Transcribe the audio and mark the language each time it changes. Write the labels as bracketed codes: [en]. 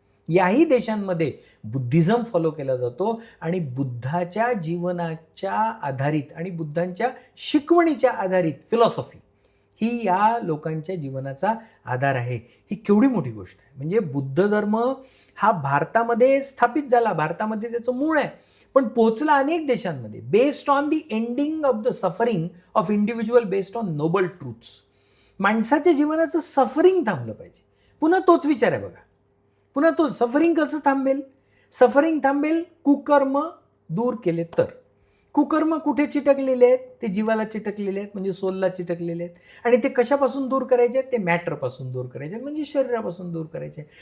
[mr] याही देशांमध्ये Buddhism follow केला जातो. आणि बुद्धाच्या जीवनाच्या आधारित आणि बुद्धांच्या शिकवणीच्या आधारित फिलॉसॉफी ही या लोकांच्या जीवनाचा आधार आहे. ही केवढी मोठी गोष्ट आहे. म्हणजे बुद्ध धर्म हा भारतामध्ये स्थापित झाला, भारतामध्ये त्याचं मूळ आहे, पण पोचला अनेक देशांमध्ये. [en] Based on the ending of the suffering of individual, based on noble truths. [mr] माणसाच्या जीवनाचं सफरिंग थांबलं पाहिजे. पुन्हा तोच विचार आहे बघा, पुन्हा तो सफरिंग कसं थांबेल? सफरिंग थांबेल कुकर्म दूर केले तर. कुकर्म कुठे चिटकलेले आहेत? ते जीवाला चिटकलेले आहेत, म्हणजे सोलला चिटकलेले आहेत. आणि ते कशापासून दूर करायचे आहेत? ते मॅटरपासून दूर करायचे आहेत, म्हणजे शरीरापासून दूर करायचे.